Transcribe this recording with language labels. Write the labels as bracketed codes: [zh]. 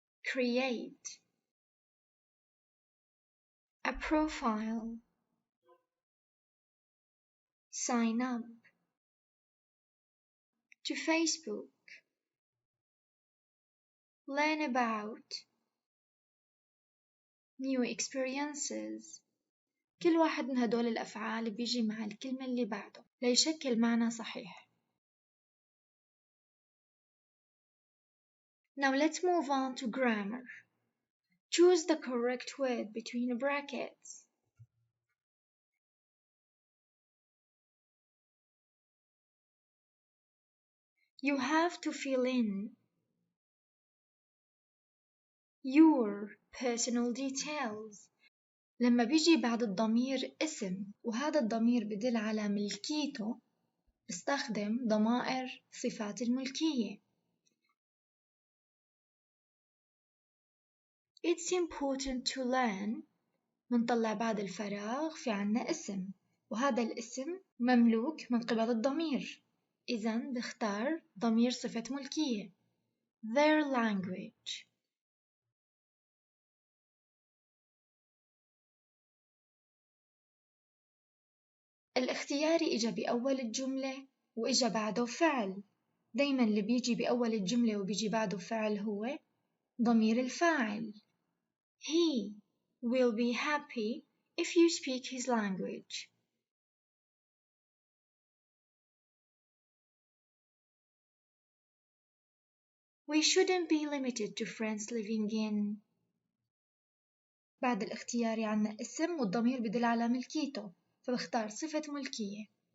[en] Create a profile. Sign up to Facebook. Learn about new experiences. [ar] كل واحد من هدول الأفعال بيجي مع الكلمة اللي بعده ليشكل معنى صحيح. [en] Now let's move on to grammar. Choose the correct word between brackets. You have to fill in your personal details. [ar] لما بيجي بعد الضمير اسم وهذا الضمير بدل على ملكيته استخدم ضمائر صفات الملكية. [en] It's important to learn. [ar] منطلع بعد الفراغ في عنا اسم وهذا الاسم مملوك من قبل الضمير. إذن بختار ضمير صفة ملكية. [en] Their language. [ar] الاختياري إجا بأول الجملة وإجا بعده فعل. دايما اللي بيجي بأول الجملة وبيجي بعده فعل هو ضمير الفاعل. [en] He will be happy if you speak his language. We shouldn't be limited to friends living in. [ar] بعد الاختياري عنا اسم والضمير بدل على ملكيته فبختار صفة ملكية.